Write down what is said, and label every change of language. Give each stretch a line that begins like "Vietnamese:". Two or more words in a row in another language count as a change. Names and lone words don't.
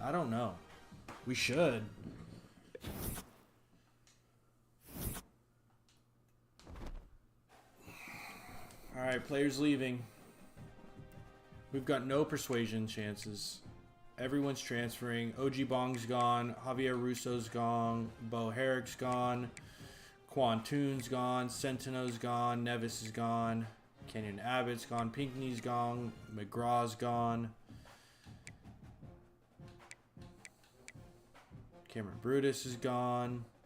English: I don't know. We should. Alright, players leaving. We've got no persuasion chances. Everyone's transferring. OG Bong's gone. Javier Russo's gone. Bo Herrick's gone. Quan Toon's gone. Centino's gone. Nevis is gone. Kenyon Abbott's gone. Pinkney's gone. McGraw's gone. Cameron Brutus is gone.